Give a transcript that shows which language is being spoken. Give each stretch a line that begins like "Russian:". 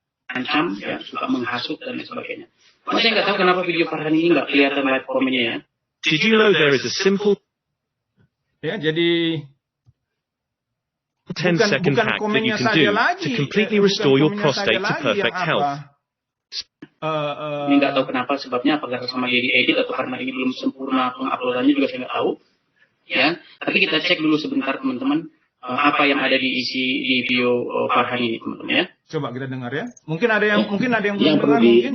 Indonesian: Ancam, ya, suka menghasut dan sebagainya. Saya nggak tahu kenapa video Farhan ini nggak kelihatan live komennya ya.
English: Did you know there is a simple
Indonesian: ya, jadi
English: 10-second hack that you can do to completely restore your prostate to perfect health?
Indonesian: Ini nggak tahu kenapa sebabnya, apakah sama dia diedit atau karena ini belum sempurna penguploadannya juga saya nggak tahu. Ya, tapi kita cek dulu sebentar teman-teman apa yang ada di isi di video Farhan ini teman-teman ya. Coba kita dengar ya. Mungkin ada yang belum dengar mungkin.